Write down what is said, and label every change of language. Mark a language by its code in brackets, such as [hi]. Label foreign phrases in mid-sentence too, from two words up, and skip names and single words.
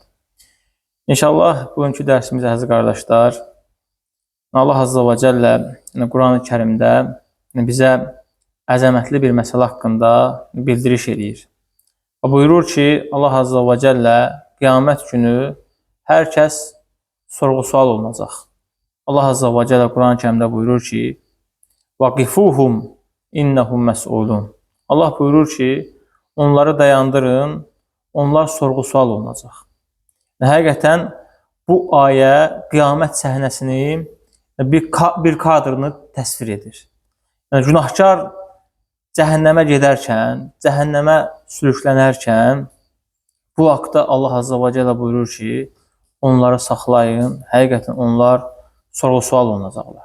[az] İnşallah bugünkü dərsimizdə əziz qardaşlar, Allah [ar] عز وجل [az] Quran-ı Kərimdə bizə əzəmətli bir məsələ haqqında bildiriş edir. Və buyurur ki, Allah [ar] عز وجل [az] qiyamət günü hər kəs sorğu-sual olunacaq. Allah [ar] عز وجل [az] Quran-ı Kərimdə buyurur ki, [ar] وَقِفُوهُمْ اِنَّهُمْ مَسْئُولُونَ. [az] Allah buyurur ki, onları dayandırın, onlar sorğu-sual olunacaq. Həqiqətən bu ayə qiyamət səhnəsinin bir kadrını təsvir edir. Yəni, günahkar cəhənnəmə gedərkən, cəhənnəmə sürüklənərkən, bu haqda Allah [ar] عز وجل [az] buyurur ki, onları saxlayın, həqiqətən onlar sorğu-sual olunacaqlar.